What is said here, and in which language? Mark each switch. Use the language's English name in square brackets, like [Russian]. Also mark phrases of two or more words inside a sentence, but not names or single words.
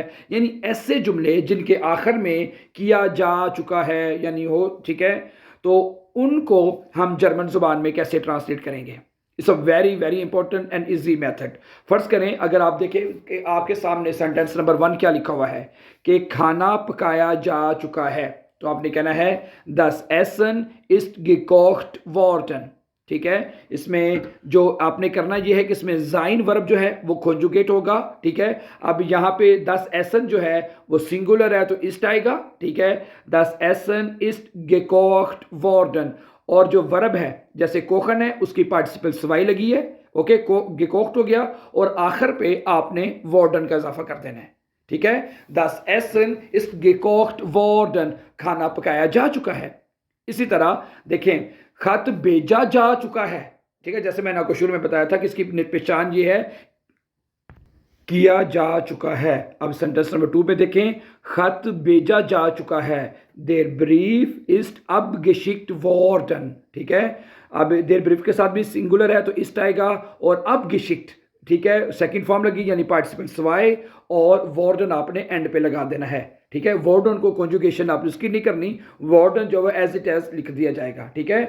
[Urdu] یعنی ایسے جملے جن کے آخر میں کیا جا چکا ہے یعنی ہو. ٹھیک ہے. تو ان کو ہم جرمن زبان میں کیسے ٹرانسلیٹ کریں گے? [English] It's a very very important and easy method. [Urdu] فرض کریں، اگر آپ دیکھیں کہ آپ کے سامنے سینٹینس نمبر 1 کیا لکھا ہوا ہے کہ کھانا پکایا جا چکا ہے، تو آپ نے کہنا ہے [German] Das Essen ist gekocht worden। [Urdu] ٹھیک ہے. اس میں جو آپ نے کرنا یہ ہے کہ اس میں جائن ورب جو ہے وہ کانجوگیٹ ہوگا. ٹھیک ہے۔ اب یہاں پہ [German] Das Essen [Urdu] جو ہے وہ سنگولر ہے تو اسٹ آئے گا۔ ٹھیک ہے. [German] Das Essen ist gekocht worden। [Urdu] اور جو ورب ہے جیسے کوخن ہے اس کی پارٹیسپل سوائی لگی ہے. اوکے، گیکوخٹ ہو گیا اور آخر پہ آپ نے وارڈن کا اضافہ کر دینا ہے. ٹھیک ہے. [German] Das Essen ist gekocht worden, [Urdu] کھانا پکایا جا چکا ہے. اسی طرح دیکھیں، خط بھیجا جا چکا ہے. ٹھیک ہے. جیسے میں نے آپ کو شروع میں بتایا تھا کہ اس کی پہچان یہ ہے کیا جا چکا ہے. اب سینٹینس نمبر 2 پہ دیکھیں، خط بھیجا جا چکا ہے. [German] Der Brief ist abgeschickt worden। [Urdu] ٹھیک ہے. अब [German] Der Brief [Urdu] کے ساتھ بھی سنگولر ہے تو اسٹ آئے گا اور abgeschickt। ٹھیک ہے, [English] second form [Urdu] لگی یعنی پارٹیسپنٹ سوائے اور وارڈن آپ نے اینڈ پہ لگا دینا ہے. ٹھیک ہے. وارڈن کو کانجوگیشن آپ نے اس کی نہیں کرنی، وارڈن جو ہے [English] as it is [Urdu] لکھ دیا جائے گا. ٹھیک ہے.